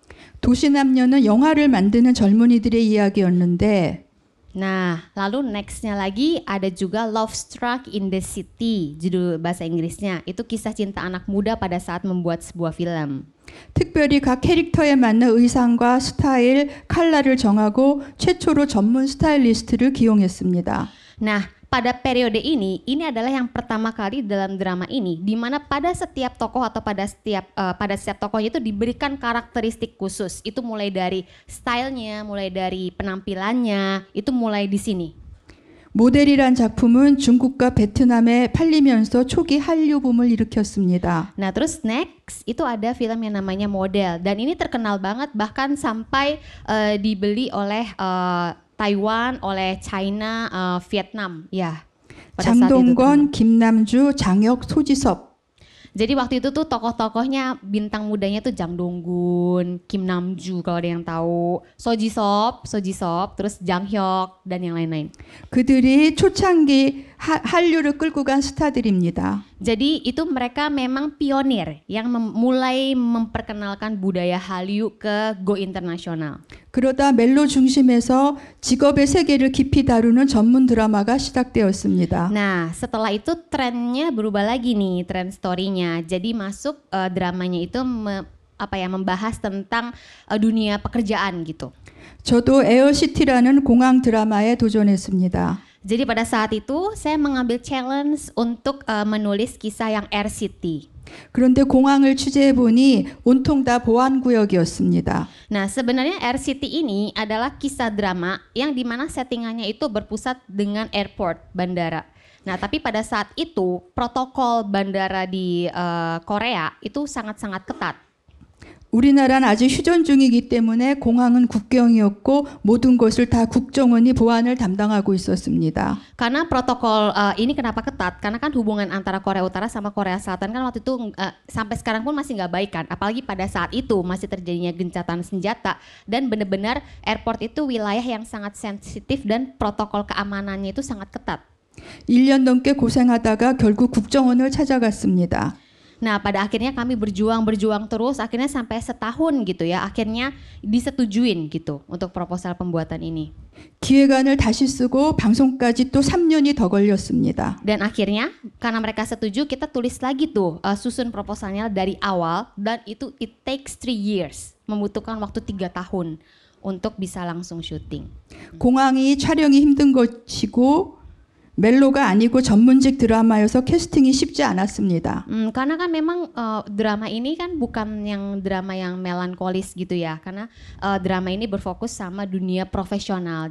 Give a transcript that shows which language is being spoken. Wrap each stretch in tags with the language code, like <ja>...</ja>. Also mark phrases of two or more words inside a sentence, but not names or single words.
<ko>도시남녀는 영화를 만드는 젊은이들의 이야기였는데</ko> <id>Nah, lalu nextnya lagi ada juga Love Struck in the City, judul bahasa Inggrisnya. Itu kisah cinta anak muda pada saat membuat sebuah film.</id> <ko>특별히 각 캐릭터에 맞는 의상과 스타일, 컬러를 정하고 최초로 전문 스타일리스트를 기용했습니다.</ko> <id>Nah, pada periode ini adalah yang pertama kali dalam drama ini, di mana pada setiap tokoh atau pada setiap tokohnya itu diberikan karakteristik khusus. Itu mulai dari stylenya, mulai dari penampilannya, itu mulai di sini.</id> <ko>모델이란 작품은 중국과 베트남에 팔리면서 초기 한류 붐을 일으켰습니다.</ko> <id>Nah, terus next itu ada film yang namanya Model dan ini terkenal banget bahkan sampai dibeli oleh Taiwan, oleh China, Vietnam, ya. Pada saat itu</id> <ko>장동건, 김남주, 장혁, 소지섭.</ko> <id>Jadi waktu itu tuh tokoh-tokohnya bintang mudanya tuh Jang Dong-gun, Kim Nam-ju kalau ada yang tahu, So Ji Sop, terus Jang Hyuk dan yang lain-lain.</id> <ko>그들이 초창기 한류를 끌고 간 스타들입니다.</ko> <id>Jadi itu mereka memang pionir yang mulai memperkenalkan budaya Hallyu ke go internasional.</id> <ko>그러다 멜로 중심에서 직업의 세계를 깊이 다루는 전문 드라마가 시작되었습니다.</ko> <id>Nah, setelah itu trennya berubah lagi nih, tren story-nya. Jadi masuk dramanya itu membahas tentang dunia pekerjaan gitu.</id> <ko>저도 에어시티라는 공항 드라마에 도전했습니다.</ko> <id>Jadi pada saat itu saya mengambil challenge untuk menulis kisah yang Air City.</id> <ko>그런데 공항을 취재해 보니 온통 다 보안구역이었습니다.</ko> <id>Nah, sebenarnya Air City ini adalah kisah drama yang dimana settingannya itu berpusat dengan airport, bandara. Nah, tapi pada saat itu protokol bandara di Korea itu sangat-sangat ketat.</id> <ko>우리나라는 아직 휴전 중이기 때문에 공항은 국경이었고 모든 것을 다 국정원이 보안을 담당하고 있었습니다.</ko> <id>Karena protokol ini kenapa ketat? Karena kan hubungan antara Korea Utara sama Korea Selatan kan waktu itu sampai sekarang pun masih nggak baik kan. Apalagi pada saat itu masih terjadinya gencatan senjata dan benar-benar airport itu wilayah yang sangat sensitif dan protokol keamanannya itu sangat ketat.</id> <ko>1년 넘게 고생하다가 결국 국정원을 찾아갔습니다.</ko> <id>Nah, pada akhirnya kami berjuang terus, akhirnya sampai setahun gitu ya, akhirnya disetujuin gitu untuk proposal pembuatan ini.</id> <ko>기획안을 다시 쓰고 방송까지 또 3년이 더 걸렸습니다.</ko> <id>Dan akhirnya karena mereka setuju, kita tulis lagi tuh susun proposalnya dari awal dan itu</id> <en>it takes 3 years,</en> <id>membutuhkan waktu 3 tahun untuk bisa langsung syuting.</id> <ko>공항이 촬영이 힘든 것이고 멜로가 아니고 전문직 드라마여서 캐스팅이 쉽지 않았습니다.</ko> <id>Karena kan memang drama ini kan bukan yang drama yang melankolis gitu ya, karena drama ini berfokus sama dunia profesional.</id>